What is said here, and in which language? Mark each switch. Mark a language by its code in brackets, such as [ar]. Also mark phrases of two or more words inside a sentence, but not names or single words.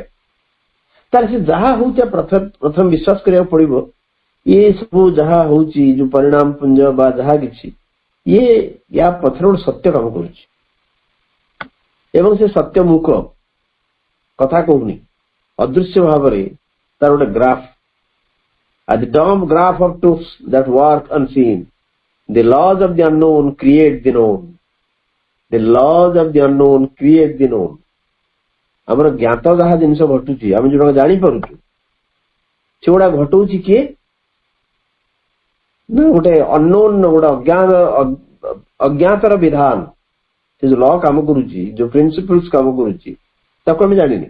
[or] ତାହେଲେ ସେ ଯାହା ହଉଛି ପ୍ରଥମେ ବିଶ୍ୱାସ କରିବାକୁ ପଡିବ, ଇଏ ସବୁ ଯାହା ହଉଛି ଯୋଉ ପରିଣାମ ପୁଞ୍ଜ ବା ଯାହା କିଛି ଇଏ ୟା ପଛରେ ଗୋଟେ ସତ୍ୟ କାମ କରୁଛି ଏବଂ ସେ ସତ୍ୟ ମୁକ କଥା କହୁନି, ଅଦୃଶ୍ୟ ଭାବରେ ତାର ଗୋଟେ ଗ୍ରାଫ [en] at the dumb graph of truths that work unseen. The laws of the unknown create the known. The laws of the unknown create the known. [or] ଆମର ଜ୍ଞାତ ଯାହା ଜିନିଷ ଘଟୁଛି ଆମେ ଯୋଉଟା ଜାଣିପାରୁଛୁ ସେଗୁଡା ଘଟଉଛି କିଏ ନା ଗୋଟେ ଅନନୋନ୍ ଗୋଟେ ଅଜ୍ଞାତର ବିଧାନ। ସେ ଯୋଉ ଲ କାମ କରୁଛି ଯୋଉ ପ୍ରିନ୍ସିପଲ୍ସ କାମ କରୁଛି ତାକୁ ଆମେ ଜାଣିନି।